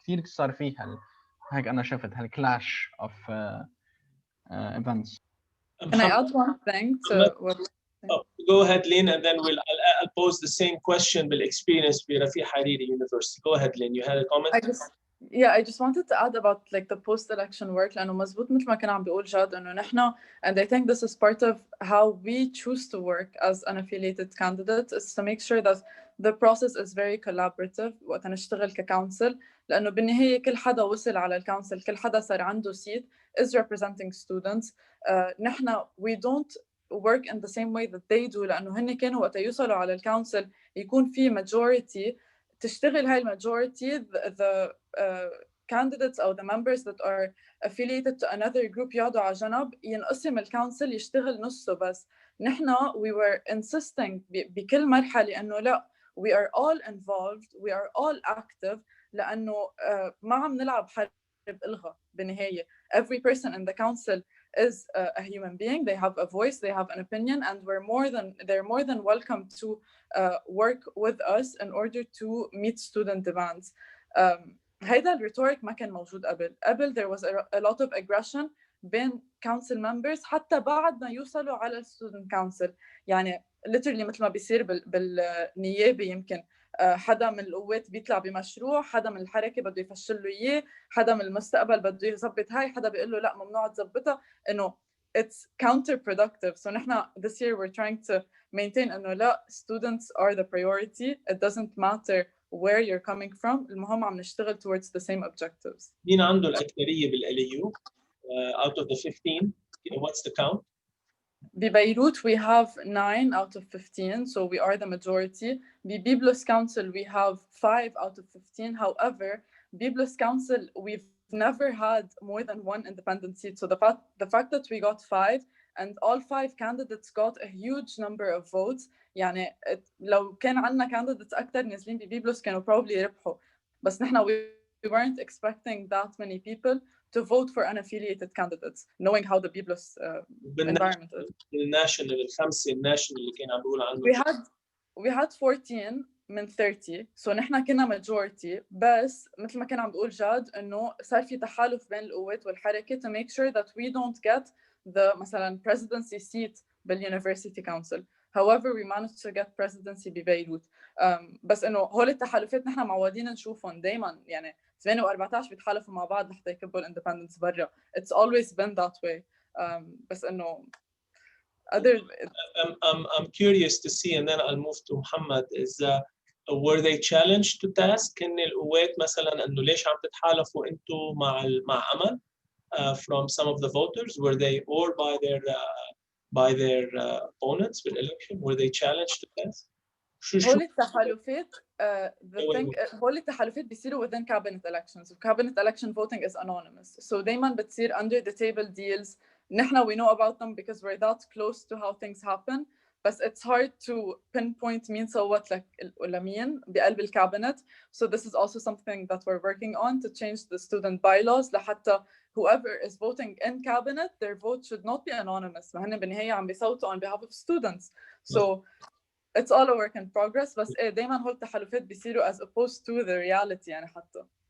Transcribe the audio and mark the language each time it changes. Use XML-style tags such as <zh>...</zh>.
<ar>كثير صار فيها هيك أنا شفت هال</ar> <en>clash of events. Can I add one thing to what? Go ahead, Leen, and then I'll pose the same question بالexperience برفيق Hariri University. Go ahead, Leen. You had a comment? I just wanted to add about like the post-election work</en> <ar>لأنه مزبوط مثل ما كان عم بيقول جاد إنه نحن</ar> <en>and I think this is part of how we choose to work as unaffiliated candidates is to make sure that the process is very collaborative</en> <ar>وقت نشتغل ككونسل، لأنه بالنهاية كل حدا وصل على الكونسل، كل حدا صار عنده</ar> <en>seat is representing students.</en> <ar>نحن</ar> <en>we don't work in the same way that they do،</en> <ar>لأنه هن كانوا وقت يوصلوا على الكونسل يكون في majority تشتغل هاي الماجورتي the candidates أو</ar> <en>the members that are affiliated to another group</en> <ar>يقعدوا على جنب ينقسم الكونسل يشتغل نصه. بس نحن</ar> <en>we were insisting</en> <ar>بكل مرحلة إنه لا</ar> <en>we are all involved, we are all active،</en> <ar>لأنه ما عم نلعب حرب إلغا بالنهاية.</ar> <en>Every person in the council is a human being, they have a voice, they have an opinion, and they're more than welcome to work with us in order to meet student demands.</en> <ar>هيدا الريتوريك ما كان موجود قبل</ar> <en>there was a lot of aggression</en> <ar>بين council members حتى بعد ما يوصلوا على student council. يعني literally مثل ما بيصير بالنيابة يمكن حدا من القوات بيطلع بمشروع، حدا من الحركة بده يفشل له إياه، حدا من المستقبل بده يظبط هاي، حدا بيقول له لا ممنوع تظبطها، إنه</ar> <en>it's counterproductive. So نحن this year we're trying to maintain إنه لا students are the priority, it doesn't matter where you're coming from،</en> <ar>المهم عم نشتغل</ar> <en>towards the same objectives.</en> <ar>مين عنده الأكثرية بالLAU out of the 15?</ar> <en>What's the count? ببيروت we have 9 out of 15, so we are the majority. ببيبلس Council we have 5 out of 15. However, Biblos Council we've never had more than one independent seat. So the fact that we got 5 and all 5 candidates got a huge number of votes.</en> <ar>يعني لو كان عندنا candidates أكتر نازلين ببيبلس كانوا probably ربحوا.</ar> <en>بس نحن we weren't expecting that many people to vote for unaffiliated candidates, knowing how the Biblos environment is.</en> <ar>الناشونال الخمسة الناشونال اللي كان عم بيقول عنه.</ar> <en>We had 14</en> <ar>من 30 سو نحن كنا majority بس مثل ما كان عم بقول جاد انه صار في تحالف بين القوات والحركه</ar> <en>to make sure that we don't get the</en> <ar>مثلا presidency seat بالuniversity council.</ar> <en>However we managed to get presidency ببيروت.</en> <ar>بس انه هول التحالفات نحن معودين نشوفهم دائما يعني 8 و14 بيتحالفوا مع بعض لحتى يكبوا الاندبندنس برا.</ar> <en>It's always been that way.</en> <ar>بس انه other</ar> <en>I'm curious to see, and then I'll move to Mohamed, is were they challenged to task</en> <ar>إن القوات مثلا إنه ليش عم تتحالفوا أنتوا مع أمل</ar> <en>from some of the voters? Were they or by their opponents with election? Were they challenged to task?</en> <ar>هول التحالفات هول التحالفات بيصيروا</ar> <en>within cabinet elections. Cabinet election voting is anonymous. So</en> <ar>دايما بتصير</ar> <en>under the table deals. نحن we know about them because we're that close to how things happen. But it's hard to pinpoint</en> <ar>مين صوت لك ولا مين بقلب الكابينت.</ar> <en>So this is also something that we're working on to change the student bylaws لحتى whoever is voting in cabinet, their vote should not be anonymous.</en> <ar>وهن بالنهاية عم بيصوتوا</ar> <en>on behalf of students. So it's all a work in progress.</en> <ar>بس دايما هول التحالفات بيصيروا</ar> <en>as opposed to the reality</en> <ar>يعني حتى.</ar>